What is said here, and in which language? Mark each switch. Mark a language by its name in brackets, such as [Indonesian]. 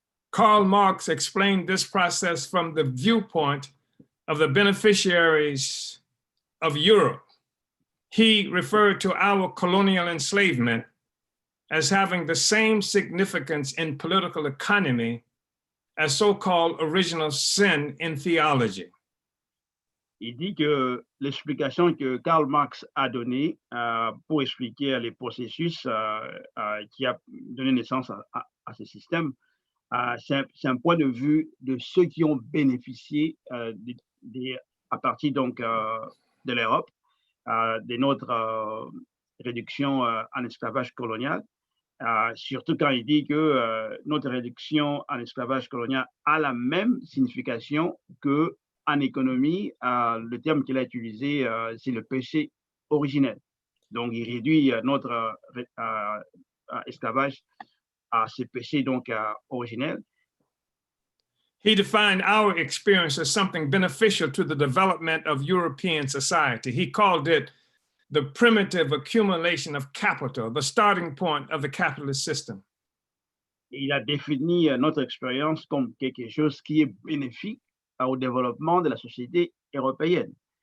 [English] Karl Marx explained this process from the viewpoint of the beneficiaries of Europe. He referred to our colonial enslavement as having the same significance in political economy as so-called original sin in theology. [French] Il dit que l'explication que Karl Marx a donnée pour expliquer les processus qui a donné naissance à ce système, c'est un point de vue de ceux qui ont bénéficié à partir donc de l'Europe, de notre réduction en esclavage colonial, surtout quand il dit que notre réduction en esclavage colonial a la même signification qu'en économie, le terme qu'il a utilisé, c'est le péché originel. Donc, il réduit notre esclavage à ce péché donc originel. [English] He defined our experience as something beneficial to the development of European society. He called it the primitive accumulation of capital, the starting point of the capitalist system. [French] Il a défini notre expérience comme quelque chose qui est bénéfique au développement de la société européenne.